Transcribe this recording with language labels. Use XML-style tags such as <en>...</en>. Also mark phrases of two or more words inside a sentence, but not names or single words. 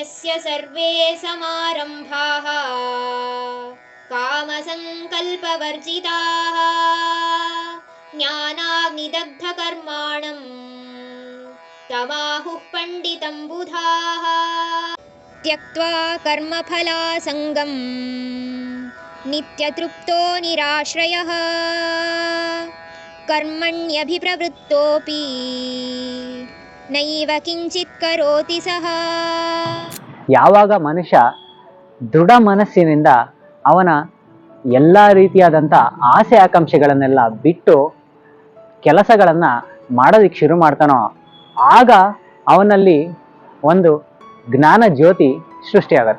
<sa>सर्वे समारम्भाः कामसङ्कल्पवर्जिताः ज्ञानाग्निदग्धकर्माणम् तमाहुः पण्डितं बुधाः त्यक्त्वा कर्मफलासङ्गम् नित्यतृप्तो निराश्रयः कर्मण्यभिप्रवृत्तोऽपि ನೈವ ಕಿಂಚಿತ್ ಕರೋತಿ ಸಹ.</sa> <kn>ಯಾವಾಗ ಮನುಷ್ಯ ದೃಢ ಮನಸ್ಸಿನಿಂದ ಅವನ ಎಲ್ಲ ರೀತಿಯಾದಂಥ ಆಸೆ ಆಕಾಂಕ್ಷೆಗಳನ್ನೆಲ್ಲ ಬಿಟ್ಟು ಕೆಲಸಗಳನ್ನು ಮಾಡೋದಕ್ಕೆ ಶುರು ಮಾಡ್ತಾನೋ ಆಗ ಅವನಲ್ಲಿ ಒಂದು ಜ್ಞಾನ ಜ್ಯೋತಿ ಸೃಷ್ಟಿಯಾಗತ್ತೆ.</kn>